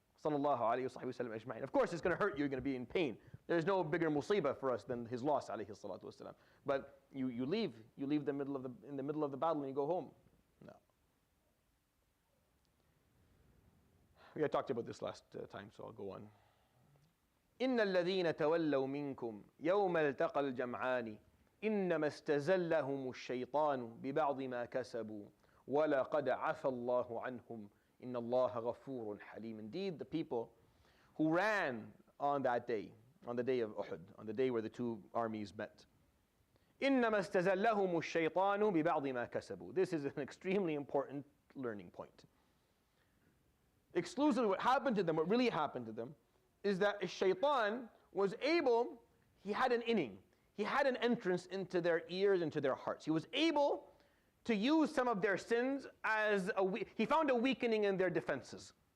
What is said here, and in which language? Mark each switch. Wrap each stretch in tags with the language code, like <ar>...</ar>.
<en>Sallallahu alayhi wa sallam ajma'in. Of course, it's going to hurt you. You're going to be in pain. There's no bigger musibah for us than his loss, alayhi salatu wasalam. But you leave in the middle of the battle and you go home. No. We had talked about this last time, so I'll go on.</en> <ar>إن الذين تولوا منكم يوم التقى الجمعان إنما استزلهم الشيطان ببعض ما كسبوا ولقد عفى الله عنهم إن الله غفور حليم.</ar> <en>Indeed, the people who ran on that day, on the day of Uhud, on the day where the two armies met.</en> <ar>إنما استزلهم الشيطان ببعض ما كسبوا.</ar> <en>This is an extremely important learning point. Exclusively what happened to them, what really happened to them, is that shaitan was able, he had an inning, he had an entrance into their ears, into their hearts. He was able to use some of their sins as he found a weakening in their defenses.</en>